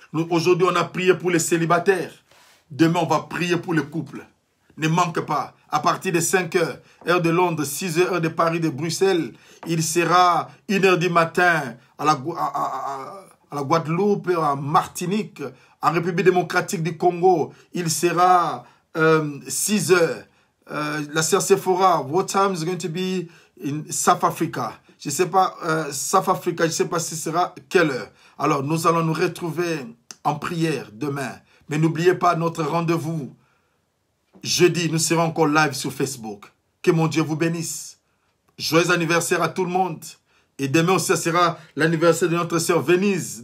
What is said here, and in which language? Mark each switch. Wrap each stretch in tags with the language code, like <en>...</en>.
<fr>Aujourd'hui, on a prié pour les célibataires. Demain, on va prier pour le couple. Ne manque pas. À partir de 5 heures, heure de Londres, 6 heures, heure de Paris, de Bruxelles, il sera 1 heure du matin à la Guadeloupe, à Martinique, en République démocratique du Congo. Il sera 6 heures.</fr> <en>La sœur Sephora, what time is going to be in South Africa?</en> <fr>Je ne sais pas, South Africa, je ne sais pas si ce sera quelle heure. Alors, nous allons nous retrouver en prière demain. Mais n'oubliez pas notre rendez-vous. Jeudi, nous serons encore live sur Facebook. Que mon Dieu vous bénisse. Joyeux anniversaire à tout le monde. Et demain aussi, ce sera l'anniversaire de notre sœur Venise.</fr>